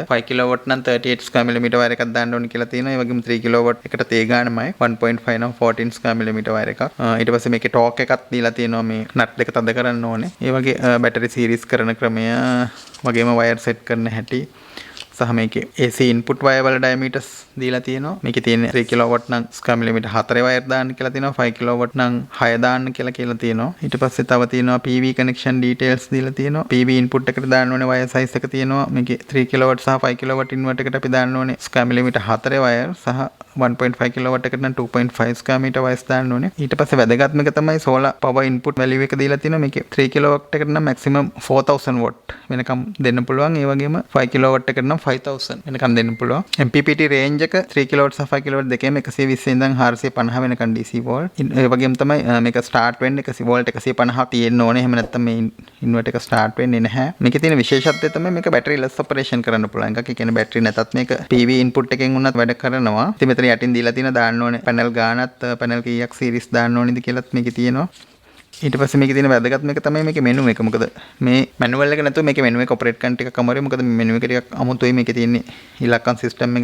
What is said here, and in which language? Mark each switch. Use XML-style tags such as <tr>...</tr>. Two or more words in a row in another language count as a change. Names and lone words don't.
<si>5 kW නම් 38</si> <en>square millimeter</en> <si>වයර් එකක් දාන්න ඕනේ කියලා තියෙනවා. ඒ වගේම 3 kW එකට තේ ගානමයි 1.5 නම් 14</si> <en>square millimeter</en> <si>වයර් එකක්. ඊට පස්සේ මේකේ ටෝක් එකක් දීලා තියෙනවා මේ නට් දෙක තද කරන්න ඕනේ. ඒ වගේ බැටරි සීරීස් කරන ක්‍රමය, වගේම වයර් සෙට් කරන හැටි සහ මේකේ</si> <en>AC input wire</en> <si>වල diameters දීලා තියෙනවා. මේකේ තියෙන 3 kW නම්</si> <en>square millimeter</en> <si>4 wire දාන්න කියලා තියෙනවා. 5 kW නම් 6 දාන්න කියලා තියෙනවා. ඊට පස්සේ තව තියෙනවා</si> <en>PV connection details</en> <si>දීලා තියෙනවා.</si> <en>PV input</en> <si>එකට දාන්න ඕනේ</si> <en>wire size</en> <si>එක තියෙනවා. මේකේ 3 kW සහ 5 kW inverter එකට අපි දාන්න ඕනේ</si> <en>square millimeter</en> <si>4 wire සහ 1.5 kW එකට නම් 2.5</si> <en>square meter wires</en> <si>දාන්න ඕනේ. ඊට පස්සේ වැදගත්ම එක තමයි</si> <en>solar power input value</en> <si>එක දීලා තියෙනවා. මේකේ 3 kW එකට නම් maximum 4000 watt වෙනකම් දෙන්න පුළුවන්. ඒ වගේම 5 kW එකට නම් 5000 වෙනකම් දෙන්න පුළුවන්.</si> <en>MPPT range</en> <si>එක 3 kW සහ 5 kW දෙකේම 120 ඉඳන් 450 වෙනකම්</si> <en>DC volt.</en> <si>ඒ වගේම තමයි මේක start වෙන්නේ 100 volt 150ක් තියෙන්න ඕනේ. එහෙම නැත්නම් මේ ඉන්වර්ටර් එක start වෙන්නේ නැහැ. මේකේ තියෙන විශේෂත්වය තමයි මේක</si> <en>battery less operation</en> <si>කරන්න පුළුවන් එකක්. ඒ කියන්නේ battery නැතත් මේක</si> <en>PV input</en> <si>එකෙන් උනත් වැඩ කරනවා. ඉතින් මෙතන යටින් දීලා තියෙන දාන්න ඕනේ panel ගානත්, panel කීයක් series දාන්න ඕනේද කියලාත් මේකේ තියෙනවා. ඊට පස්සේ මේකේ තියෙන වැදගත්ම එක තමයි මේකේ මෙනු එක. මොකද මේ මැනුවල් එක නැතුව මේකේ මෙනු එක ඔපරේට් කරන්න ටිකක් අමාරුයි. මොකද මේ මෙනු එක ටිකක් අමුතුයි. මේකේ තියෙන්නේ ඉලක්කම් සිස්ටම් එකක්.</si>